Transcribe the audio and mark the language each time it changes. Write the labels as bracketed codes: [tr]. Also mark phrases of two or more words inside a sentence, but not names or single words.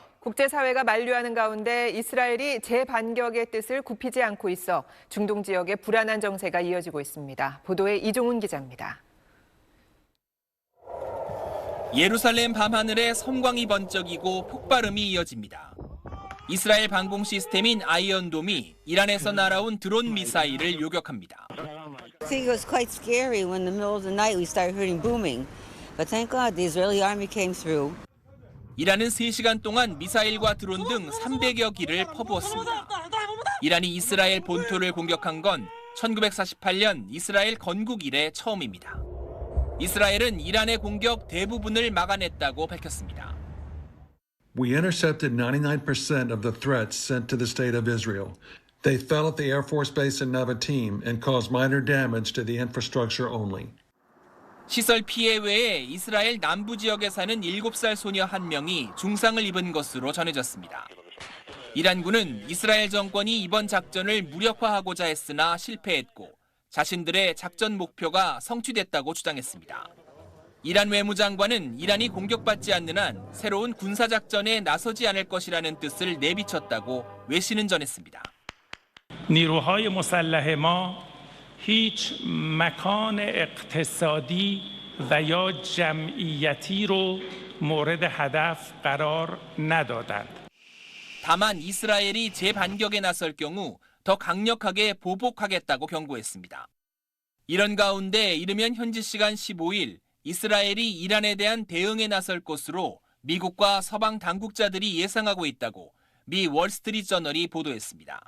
[ko] 국제사회가 만류하는 가운데 이스라엘이 재반격의 뜻을 굽히지 않고 있어 중동 지역에 불안한 정세가 이어지고 있습니다. 보도에 이종훈 기자입니다. 예루살렘 밤하늘에 섬광이 번쩍이고 폭발음이 이어집니다. 이스라엘 방공 시스템인 아이언돔이 이란에서 날아온 드론 미사일을 요격합니다. [en] I think it was quite scary when in the middle of the night we started hearing booming. But thank God the Israeli army came through. [ko] 이란은 3시간 동안 미사일과 드론 등 300여 기를 퍼부었습니다. 이란이 이스라엘 본토를 공격한 건 1948년 이스라엘 건국 이래 처음입니다. 이스라엘은 이란의 공격 대부분을 막아냈다고 밝혔습니다. [en] We intercepted 99% of the threats sent to the state of Israel. They fell at the Air Force Base in Nevatim and caused minor damage to the infrastructure only. [ko] 시설 피해 외에 이스라엘 남부 지역에 사는 7살 소녀 1명이 중상을 입은 것으로 전해졌습니다. 이란군은 이스라엘 정권이 이번 작전을 무력화하고자 했으나 실패했고 자신들의 작전 목표가 성취됐다고 주장했습니다. 이란 외무장관은 이란이 공격받지 않는 한 새로운 군사작전에 나서지 않을 것이라는 뜻을 내비쳤다고 외신은 전했습니다. [fa] نیروهای مسلح ما هیچ مکان اقتصادی و یا جمعیتی رو مورد هدف قرار ندادند. [ko] 다만 이스라엘이 재반격에 나설 경우 더 강력하게 보복하겠다고 경고했습니다. 이런 가운데 이르면 현지 시간 15일 이스라엘이 이란에 대한 대응에 나설 것으로 미국과 서방 당국자들이 예상하고 있다고 미 월스트리트저널이 보도했습니다.